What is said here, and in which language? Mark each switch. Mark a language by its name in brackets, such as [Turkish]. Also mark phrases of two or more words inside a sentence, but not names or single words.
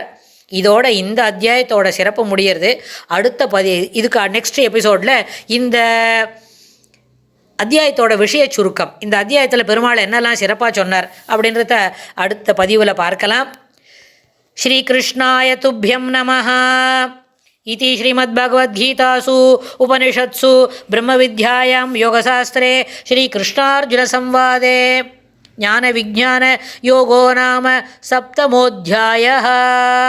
[Tamil] இதோட இந்த அத்தியாயத்தோட சிறப்பு முடியறது. அடுத்த இதுக்கு [English] next episodeil [Tamil] இந்த அத்தியாயத்தோட விஷய சுருக்கம், இந்த அத்தியாயத்தில் பெருமாள் என்னெல்லாம் சிறப்பாக சொன்னார் அப்படின்றத அடுத்த பதிவில் பார்க்கலாம். [Sanskrit] श्रीकृष्णाय तुभ्यं नमः इति श्रीमद्भगवद्गीतासु उपनिषत्सु ब्रह्मविद्यायां योगशास्त्रे श्रीकृष्णार्जुनसंवादे ज्ञानविज्ञानयोगो नाम 7मोऽध्यायः।